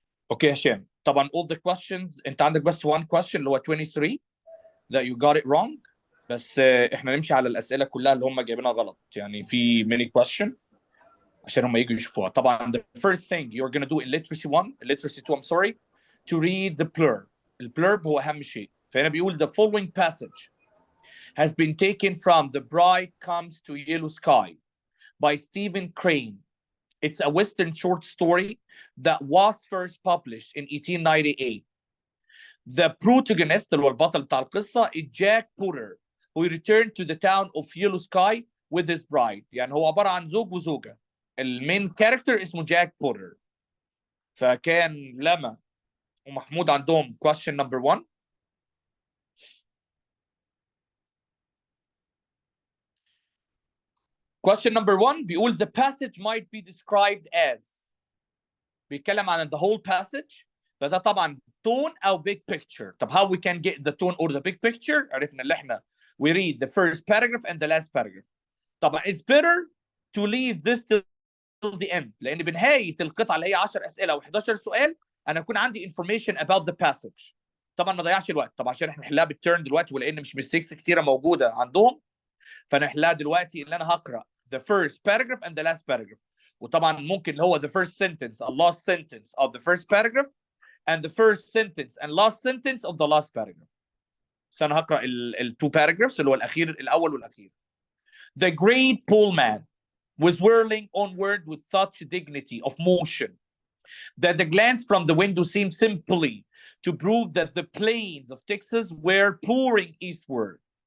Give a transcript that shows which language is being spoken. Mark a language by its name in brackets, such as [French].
[Arabic] اوكي هشام، طبعا [English] all the questions [Arabic] انت عندك بس [English] one question اللي هو 23 that you got it wrong. [Arabic] بس احنا نمشي على الاسئله كلها اللي هم جايبينها غلط، يعني في [English] many question [Arabic] عشان هم يجوا يشوفوها. [English] طبعا the first thing you're gonna do in literacy 1 literacy 2 I'm sorry to read the blurb. [Arabic] البلurb هو اهم شيء. فهنا بيقول [English] the following passage has been taken from The Bride Comes to Yellow Sky by Stephen Crane. It's a Western short story that was first published in 1898. The protagonist [Arabic] اللي هو البطل بتاع القصة [English] is Jack Porter who returned to the town of Yellow Sky with his bride. [Arabic] يعني هو عبارة عن زوج وزوجة. المين كاركتر اسمه جاك بورتر. فكان لما ومحمود عندهم [English] question number 1. Question number 1 بيقول the passage might be described as. [Arabic] بيتكلم عن [English] the whole passage. [Arabic] فده طبعا [English] tone او big picture. طب how we can get the tone or the big picture؟ [Arabic] عرفنا اللي احنا [English] we read the first paragraph and the last paragraph. [Arabic] طبعا [English] it's better to leave this till the end [Arabic] لان بنهايه القطعه اللي هي 10 اسئله او 11 سؤال انا اكون عندي [English] information about the passage. [Arabic] طبعا ما ضيعش الوقت طبعا عشان احنا نحلها بالتيرن دلوقتي، ولان مش mistakes كتيره موجوده عندهم فنحلها دلوقتي اللي انا هقرا [English] the first paragraph and the last paragraph. [Arabic] وطبعا ممكن اللي هو [English] the first sentence and last sentence of the first paragraph and the first sentence and last sentence of the last paragraph. [Arabic] بس انا هقرا [English] two paragraphs [Arabic] اللي هو الاول والاخير. [English] The great poleman was whirling onward with such dignity of motion that the glance from the window seemed simply to prove that the plains of Texas were pouring eastward.